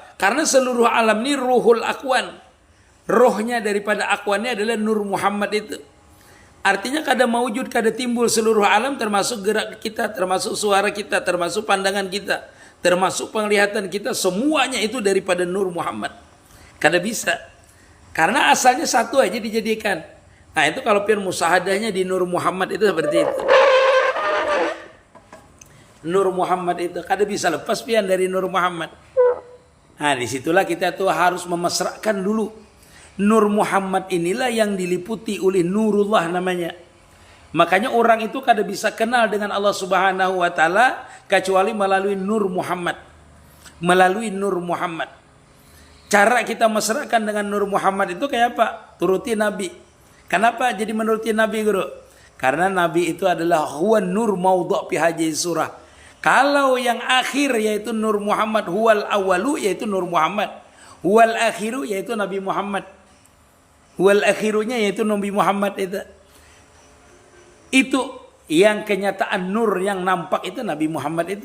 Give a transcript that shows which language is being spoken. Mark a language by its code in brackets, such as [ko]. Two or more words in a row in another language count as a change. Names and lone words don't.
[id] Karena seluruh alam ini [ar] روح الأكوان. [id] Rohnya daripada akwannya adalah nur Muhammad itu. Artinya kada maujud, kada timbul seluruh alam, termasuk gerak kita, termasuk suara kita, termasuk pandangan kita, termasuk penglihatan kita, semuanya itu daripada nur Muhammad. Kada bisa. Karena asalnya satu aja dijadikan. Nah itu kalau pian musahadahnya di nur Muhammad itu seperti itu. Nur Muhammad itu kada bisa lepas pian dari nur Muhammad. Nah disitulah kita tuh harus memesrakan dulu. Nur Muhammad inilah yang diliputi oleh nurullah namanya. Makanya orang itu kada bisa kenal dengan Allah [ar] سبحانه وتعالى [id] kecuali melalui nur Muhammad. Melalui nur Muhammad. Cara kita mesrakan dengan nur Muhammad itu kayak apa? Turuti Nabi. Kenapa jadi menuruti Nabi, Guru? Karena Nabi itu adalah [ar] هو النور الموضوع في هذه الصورة. [id] Kalau yang akhir yaitu nur Muhammad, [ar] هو الأول [id] yaitu nur Muhammad. [ar] هو الآخر [id] yaitu Nabi Muhammad. Wal akhirunya yaitu Nabi Muhammad itu. Itu yang kenyataan nur yang nampak itu Nabi Muhammad itu.